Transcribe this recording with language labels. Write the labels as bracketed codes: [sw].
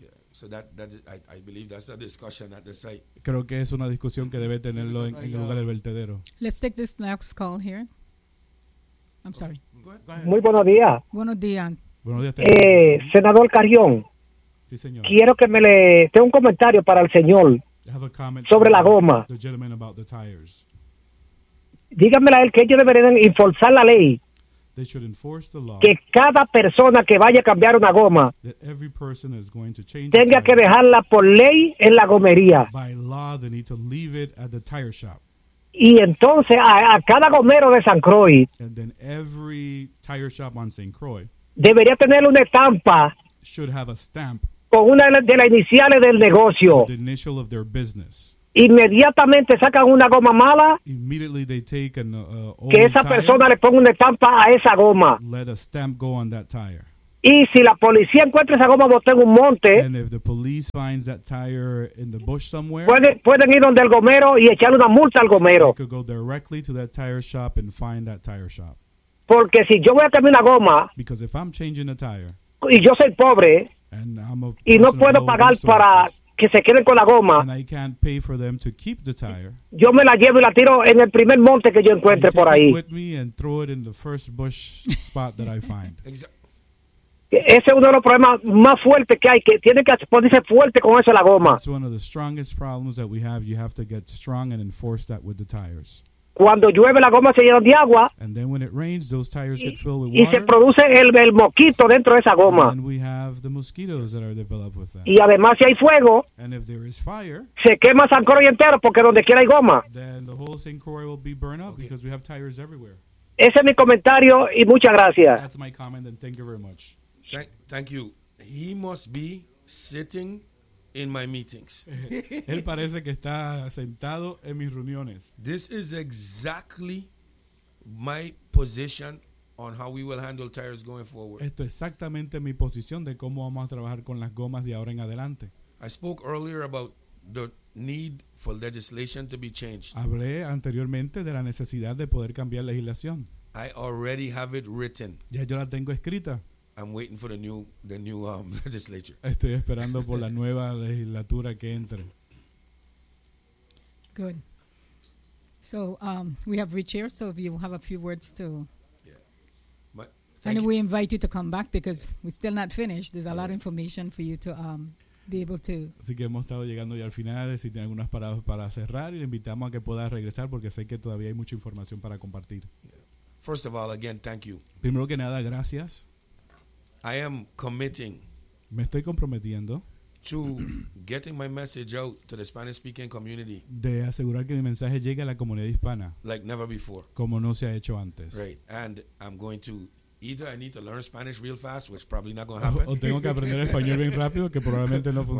[en] So that I believe that's a discussion at the site. [es] Creo que es una discusión que debe tenerlo en el lugar del vertedero. [en] Let's take this next call here. I'm sorry. [es] Muy buenos días. Buenos días. Buenos días. Senador Carrión. Sí, señor. Quiero que me le dé un comentario para el señor sobre la goma. [en] The gentleman about the tires. [es] Dígamela a él que ellos deberían enforzar la ley. [en] They should enforce the law. [es] Que cada persona que vaya a cambiar una goma tenga que dejarla por ley en la gomería. [en] By law, they need to leave it at the tire shop. [es] Y entonces a cada gomero de San Croix, [en] and then every tire shop on St. Croix [es] debería tener una estampa, [en] should have a stamp, [es] con una de las iniciales del negocio. [en] The initial of their business. [es] Inmediatamente sacan una goma mala. [en] Immediately they take an, [es] que esa [en] tire, [es] persona le ponga una estampa a esa goma. [en] Let a stamp go on that tire. [es] Y si la policía encuentra esa goma botada en un monte, [en] and if the police finds that tire in the bush somewhere, [es] pueden ir donde el gomero y echarle una multa al gomero. [en] They could go directly to that tire shop and find that tire shop. [es] Porque si yo voy a cambiar una goma, [en] because if I'm changing a tire, [es] y yo soy pobre, [en] and I'm a [es] y no puedo pagar [en] resources, [es] para que se queden con la goma, [en] and I can't pay for them to keep the tire, [es] yo me la llevo y la tiro en el primer monte que yo encuentre por ahí. [en] With me and throw it in the first bush spot that I find. [es] Ese es uno de los problemas más fuertes que hay, que tiene que ponerse fuerte con eso la goma. [en] It's one of the strongest problems that we have. You have to get strong and enforce that with the tires. [es] Cuando llueve la goma se llena de agua. [en] And then when it rains, those tires get filled with [es] y [en] water. [es] Y se produce el mosquito dentro de esa goma. [en] And we have the mosquitoes that are developed with that. [es] Y además si hay fuego, [en] and if there is fire, [es] se quema San Croix entero porque donde quiera hay goma. [en] Then the whole St. Croix will be burned up because we have tires everywhere. [es] Ese es mi comentario y muchas gracias. [en] That's my comment and thank you very much. Thank you. He must be sitting in my meetings. [es] Él parece que está sentado en mis reuniones. [en] This is exactly my position on how we will handle tires going forward. [es] Esto es exactamente mi posición de cómo vamos a trabajar con las gomas de ahora en adelante. [en] I spoke earlier about the need for legislation to be changed. [es] Hablé anteriormente de la necesidad de poder cambiar legislación. [en] I already have it written. [es] Ya yo la tengo escrita. [en] I'm waiting for the new legislature. [es] Estoy esperando por la nueva legislatura que entre. [en] Good. So we have Rich here, so if you have a few words to... Yeah. And we invite you to come back because we're still not finished. There's a lot of information for you to be able to... [es] Así que hemos estado llegando ya al final. Si tiene algunas palabras para cerrar, y le invitamos a que pueda regresar porque sé que todavía hay mucha información para compartir. [en] Yeah. First of all, again, thank you. [es] Primero que nada, gracias. [en] I am committing. [es] Me estoy comprometiendo [en] to getting my message out to the Spanish-speaking community. [es] De asegurar que mi mensaje llegue a la comunidad hispana. [en] Like never before. [es] Como no se ha hecho antes. [en] Right, and I'm going to either I need to learn Spanish real fast, which probably not going to happen. [es] O tengo que aprender español bien rápido, que probablemente no funcione.